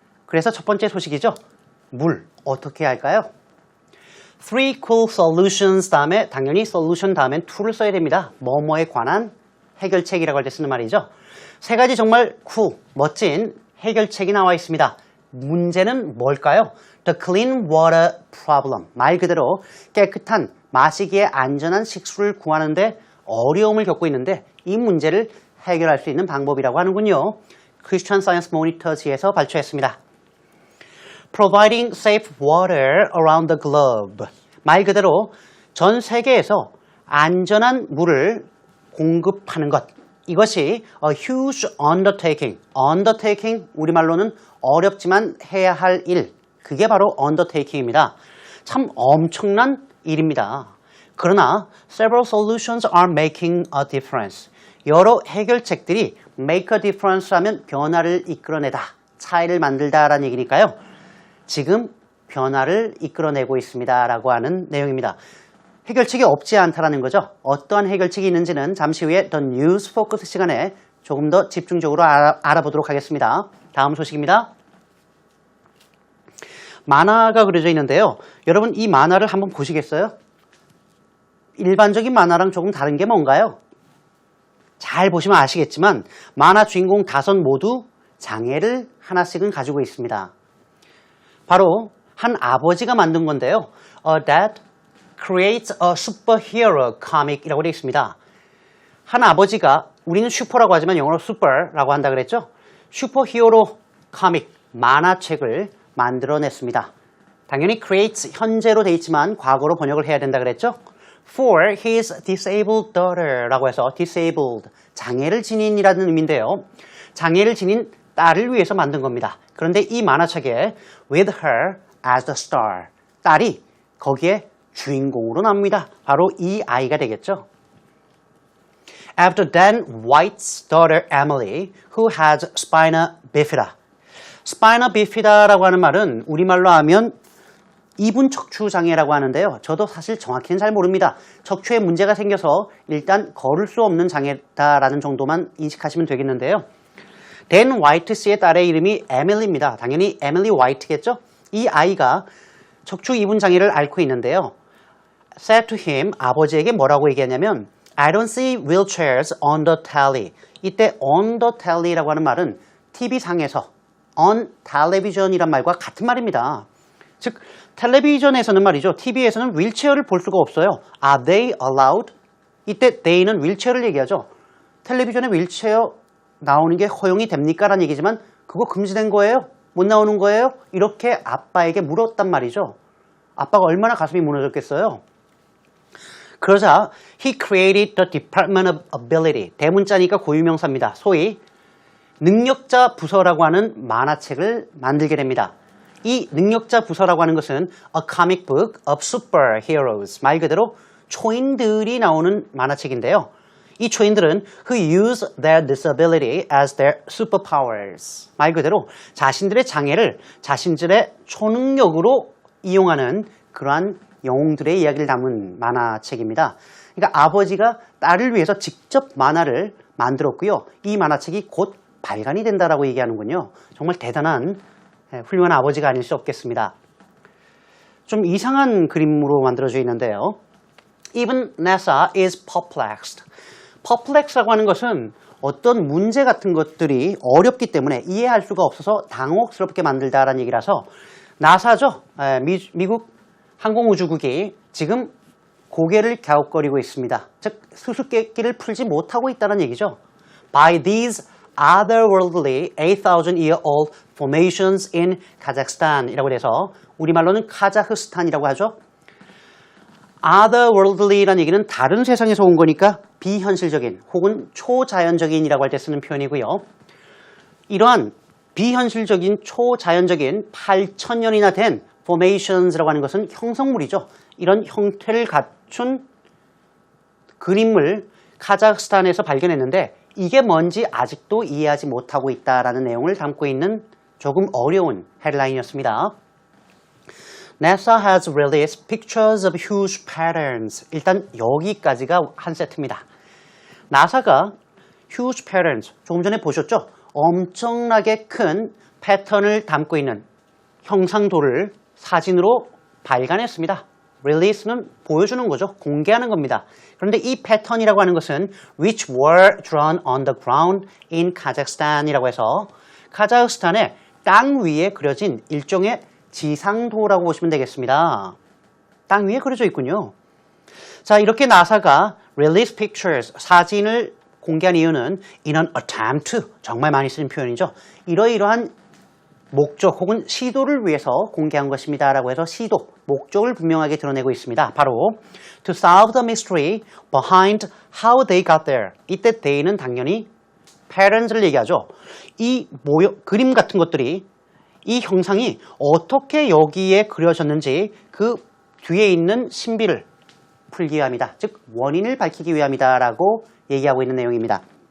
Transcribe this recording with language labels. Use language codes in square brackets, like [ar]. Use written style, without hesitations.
[ko] 그래서 첫 번째 소식이죠. 물 어떻게 할까요? [en] Three cool solutions [ko] 다음에 당연히 solution 다음엔 to를 써야 됩니다. 뭐뭐에 관한 해결책이라고 할 때 쓰는 말이죠. 3가지 정말 멋진 해결책이 나와 있습니다. 문제는 뭘까요? [en] The clean water problem. [ko] 말 그대로 깨끗한 마시기에 안전한 식수를 구하는데 어려움을 겪고 있는데 이 문제를 해결할 수 있는 방법이라고 하는군요. [en] Christian Science Monitors에서 [ko] 발표했습니다. [en] Providing safe water around the globe. [ko] 말 그대로 전 세계에서 안전한 물을 공급하는 것. 이것이 [en] a huge undertaking. [ko] undertaking 우리말로는 어렵지만 해야 할 일. 그게 바로 undertaking입니다. 참 엄청난 일입니다. 그러나 [en] several solutions are making a difference. [ko] 여러 해결책들이 [en] make a difference [ko] 하면 변화를 이끌어내다, 차이를 만들다라는 얘기니까요. 지금 변화를 이끌어내고 있습니다 라고 하는 내용입니다. 해결책이 없지 않다라는 거죠. 어떠한 해결책이 있는지는 잠시 후에 The News Focus 시간에 조금 더 집중적으로 알아보도록 하겠습니다. 다음 소식입니다. 만화가 그려져 있는데요. 여러분 이 만화를 한번 보시겠어요? 일반적인 만화랑 조금 다른 게 뭔가요? 잘 보시면 아시겠지만 만화 주인공 5 모두 장애를 하나씩은 가지고 있습니다. 바로 한 아버지가 만든 건데요. [en] A dad creates a superhero comic이라고 [ko] 되어 있습니다. 한 아버지가 우리는 슈퍼라고 하지만 영어로 super라고 한다 그랬죠. 슈퍼히어로 코믹 만화책을 만들어냈습니다. 당연히 creates 현재로 되어 있지만 과거로 번역을 해야 된다 그랬죠. [en] For his disabled daughter라고 해서 disabled [ko] 장애를 지닌이라는 의미인데요. 장애를 지닌 딸을 위해서 만든 겁니다. 그런데 이 만화책에 [en] with her as the star [ko] 딸이 거기에 주인공으로 나옵니다. 바로 이 아이가 되겠죠. [en] After Dan White's daughter Emily, who has spina bifida. [ko] spina bifida라고 하는 말은 우리말로 하면 이분 척추 장애라고 하는데요. 저도 사실 정확히는 잘 모릅니다. 척추에 문제가 생겨서 일단 걸을 수 없는 장애다라는 정도만 인식하시면 되겠는데요. 댄 화이트 씨의 딸의 이름이 에밀리입니다. 당연히 에밀리 화이트겠죠? 이 아이가 척추 이분 장애를 앓고 있는데요. [en] said to him, [ko] 아버지에게 뭐라고 얘기하냐면 [en] I don't see wheelchairs on the telly. [ko] 이때 [en] on the telly [ko] 라고 하는 말은 TV상에서 [en] on television [ko] 이란 말과 같은 말입니다. 즉 텔레비전에서는 말이죠. TV에서는 휠체어를 볼 수가 없어요. [en] Are they allowed? [ko] 이때 they는 휠체어를 얘기하죠. 텔레비전에 휠체어 나오는 게 허용이 됩니까? 라는 얘기지만 그거 금지된 거예요? 못 나오는 거예요? 이렇게 아빠에게 물었단 말이죠. 아빠가 얼마나 가슴이 무너졌겠어요? 그러자 [en] he created the Department of Ability. [ko] 대문자니까 고유명사입니다. 소위 능력자 부서라고 하는 만화책을 만들게 됩니다. 이 능력자 부서라고 하는 것은 [en] a comic book of superheroes. [ko] 말 그대로 초인들이 나오는 만화책인데요. 이 초인들은 [en] who use their disability as their superpowers. [ko] 말 그대로 자신들의 장애를 자신들의 초능력으로 이용하는 그러한 영웅들의 이야기를 담은 만화책입니다. 그러니까 아버지가 딸을 위해서 직접 만화를 만들었고요. 이 만화책이 곧 발간이 된다라고 얘기하는군요. 정말 대단한 훌륭한 아버지가 아닐 수 없겠습니다. 좀 이상한 그림으로 만들어져 있는데요. [en] Even NASA is perplexed. [ko] perplex라고 하는 것은 어떤 문제 같은 것들이 어렵기 때문에 이해할 수가 없어서 당혹스럽게 만들다라는 얘기라서 나사죠. 미국 항공우주국이 지금 고개를 갸웃거리고 있습니다. 즉 수수께끼를 풀지 못하고 있다는 얘기죠. [en] By these otherworldly 8,000-year-old formations in Kazakhstan 이라고 해서 [ko] 우리말로는 카자흐스탄이라고 하죠. otherworldly라는 얘기는 다른 세상에서 온 거니까 비현실적인 혹은 초자연적인이라고 할 때 쓰는 표현이고요. 이러한 비현실적인 초자연적인 8,000년이나 된 formations라고 하는 것은 형성물이죠. 이런 형태를 갖춘 그림을 카자흐스탄에서 발견했는데 이게 뭔지 아직도 이해하지 못하고 있다라는 내용을 담고 있는 조금 어려운 헤드라인이었습니다. [en] NASA has released pictures of huge patterns. [ko] 일단 여기까지가 한 세트입니다. 나사가 [en] huge patterns, [ko] 조금 전에 보셨죠? 엄청나게 큰 패턴을 담고 있는 형상도를 사진으로 발간했습니다. release는 보여주는 거죠. 공개하는 겁니다. 그런데 이 패턴이라고 하는 것은 [en] which were drawn on the ground in Kazakhstan [ko] 이라고 해서 카자흐스탄의 땅 위에 그려진 일종의 지상도라고 보시면 되겠습니다. 땅 위에 그려져 있군요. 자, 이렇게 나사가 [en] release pictures, [ko] 사진을 공개한 이유는 [en] in an attempt, [ko] 정말 많이 쓰는 표현이죠. 이러이러한 목적 혹은 시도를 위해서 공개한 것입니다. 라고 해서 시도, 목적을 분명하게 드러내고 있습니다. [en] 바로 to solve the mystery behind how they got there. [ko] 이때 they는 당연히 parents를 얘기하죠. 이 그림 같은 것들이 이 형상이 어떻게 여기에 그려졌는지 그 뒤에 있는 신비를 풀기 위함이다. 즉 원인을 밝히기 위함이다 라고 얘기하고 있는 내용입니다.